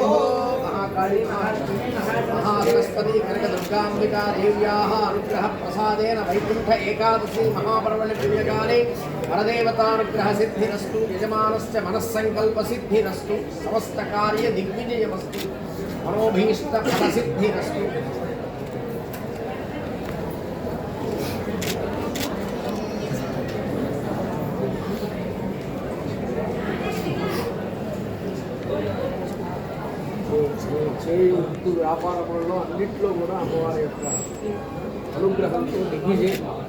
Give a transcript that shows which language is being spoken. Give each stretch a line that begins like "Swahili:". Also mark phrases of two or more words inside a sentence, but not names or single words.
Sanskrit: महाकाली महासरस्वती कनकदुर्गाम्बिका देव्याः अनुग्रह प्रसादेन वैकुण्ठ एकादशी महापर्वणि दिव्यकाले परदेवतानुग्रह सिद्धिरस्तु यजमानस्य मनस्संकल्प सिद्धिरस्तु समस्त कार्य दिग्विजयमस्तु मनोभीष्ट फल सिद्धिरस्तु।
Telugu: చేయు వ్యాపారంలో అన్నింటిలో కూడా అమ్మవారి యొక్క అనుగ్రహంతో దిగ్విజయం